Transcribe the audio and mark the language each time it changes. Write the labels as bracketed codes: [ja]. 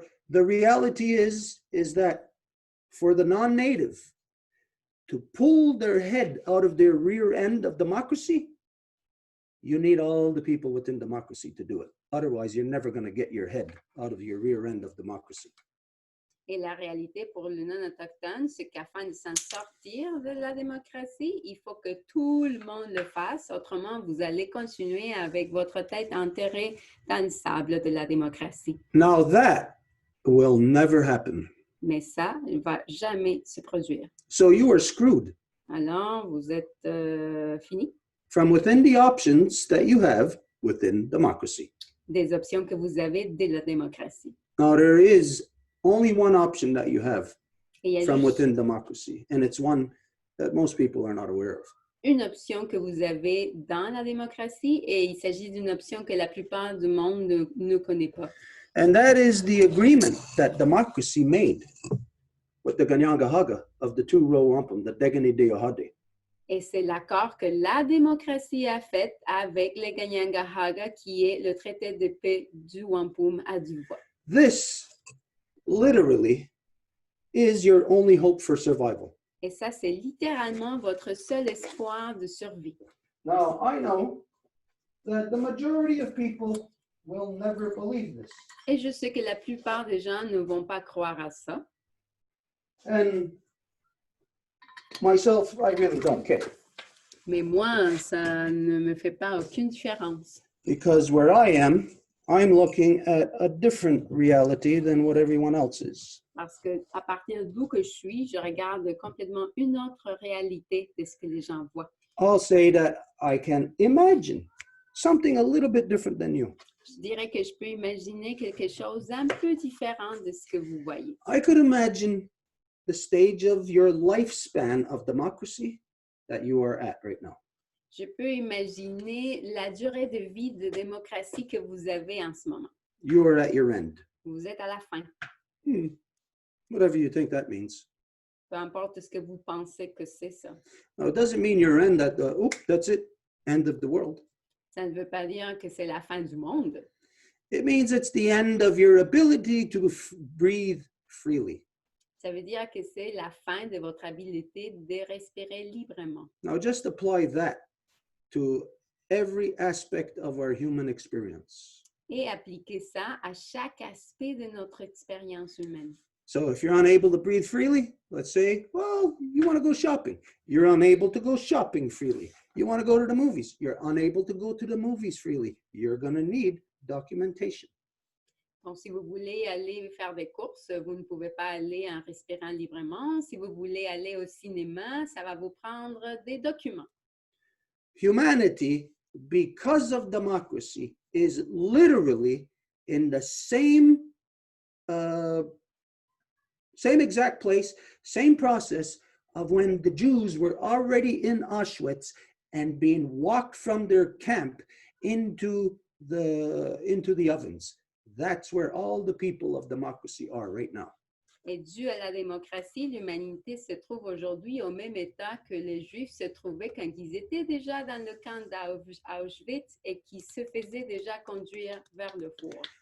[en] The reality is that for the non-native to pull their head out of their rear end of democracy, you need all the people within democracy to do it. Otherwise, you're never going to get your head out of your rear end of democracy. [fr] Et la réalité pour le non-autochtone, c'est qu'afin de s'en sortir de la démocratie, il faut que tout le monde le fasse. Autrement, vous allez continuer avec votre tête enterrée dans le sable de la démocratie. [en] Now that will never happen. [fr] Mais ça ne va jamais se produire. [en] So you are screwed. [fr] Alors, vous êtes fini. [en] From within the options that you have within democracy. [fr] Des options que vous avez de la démocratie. [en] Now there is only one option that you have [fr] Et il y a [en] from [fr] juste [en] within democracy, and it's one that most people are not aware of. [fr] une option que vous avez dans la démocratie et il s'agit d'une option que la plupart du monde ne connaît pas. [en] And that is the agreement that democracy made with the Ganyangahaga of the two Row Wampum, the Degani Deohade. [fr] Et c'est l'accord que la démocratie a fait avec les Ganyangahaga, qui est le traité de paix du Wampum à Deux Voies. [en] This literally is your only hope for survival. [fr] Et ça, c'est littéralement votre seul espoir de survie. [en] Now, I know that the majority of people will never believe this. [fr] Et je sais que la plupart des gens ne vont pas croire à ça. [en] And myself, I really don't care. [fr] Mais moi, ça ne me fait pas aucune différence. [en] Because where I am, I'm looking at a different reality than what everyone else is. [fr] Parce que à partir d'où que je suis, je regarde complètement une autre réalité de ce que les gens voient. [en] I'll say that I can imagine something a little bit different than you. [fr] Je dirais que je peux imaginer quelque chose un peu différent de ce que vous voyez. [en] I could imagine the stage of your lifespan of democracy that you are at right now. [fr] Je peux imaginer la durée de vie de démocratie que vous avez en ce moment. [en] You are at your end. [fr] Vous êtes à la fin. [en] Whatever you think that means. [fr] Peu importe ce que vous pensez que c'est ça. [en] Now, it doesn't mean your end at the, that's it, end of the world. [fr] Ça ne veut pas dire que c'est la fin du monde. [en] It means it's the end of your ability to breathe freely. [fr] Ça veut dire que c'est la fin de votre habilité de respirer librement. [en] Now, just apply that to every aspect of our human experience. [fr] Et appliquer ça à chaque aspect de notre expérience humaine. [en] So if you're unable to breathe freely, let's say, well, you want to go shopping. You're unable to go shopping freely. You want to go to the movies. You're unable to go to the movies freely. You're going to need documentation. [fr] Donc, si vous voulez aller faire des courses, vous ne pouvez pas aller en respirant librement. Si vous voulez aller au cinéma, ça va vous prendre des documents. [en] Humanity, because of democracy, is literally in the same exact place, same process of when the Jews were already in Auschwitz and being walked from their camp into the ovens. That's where all the people of democracy are right now. [fr] Et dû à la démocratie, l'humanité se trouve aujourd'hui au même état que les Juifs se trouvaient quand ils étaient déjà dans le camp d'Auschwitz et qui se faisaient déjà conduire vers le four.